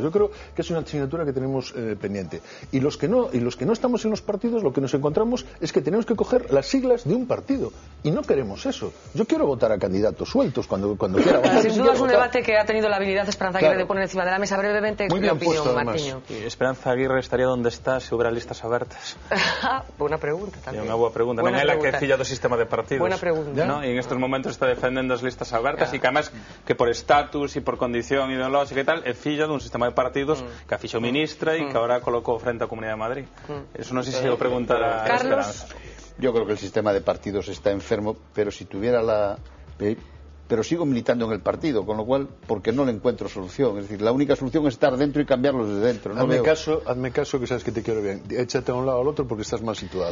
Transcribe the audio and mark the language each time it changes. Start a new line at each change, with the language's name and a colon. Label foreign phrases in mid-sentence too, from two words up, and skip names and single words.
Spanish: Yo creo que es una asignatura que tenemos pendiente. Y los que no estamos en los partidos, lo que nos encontramos es que tenemos tenemos que coger las siglas de un partido. Y no queremos eso. Yo quiero votar a candidatos sueltos cuando quiera votar. Sin duda es un debate que ha tenido la habilidad Esperanza Aguirre de poner encima de la mesa brevemente la opinión, Martiño.
Galician: Esperanza Aguirre estaría onde está se houbera listas abertas? Buena pregunta tamén. É unha boa pregunta. Non é la que é filla do sistema de partidos.
Spanish: Buena pregunta. ¿No?
Galician: E en estes momentos está defendendo as listas abertas e que además que por estatus e por condición ideolóxica e tal é filla dun sistema de partidos que a fixo ministra e que ahora colocou frente á Comunidade de Madrid. Eso non sei se o preguntará Esperanza.
Spanish: Yo creo que el sistema de partidos está enfermo, pero si tuviera pero sigo militando en el partido, con lo cual, porque no le encuentro solución. Es decir, la única solución es estar dentro y cambiarlos desde dentro. No hazme caso, que sabes que te quiero bien. Échate a un lado al otro porque estás mal situado.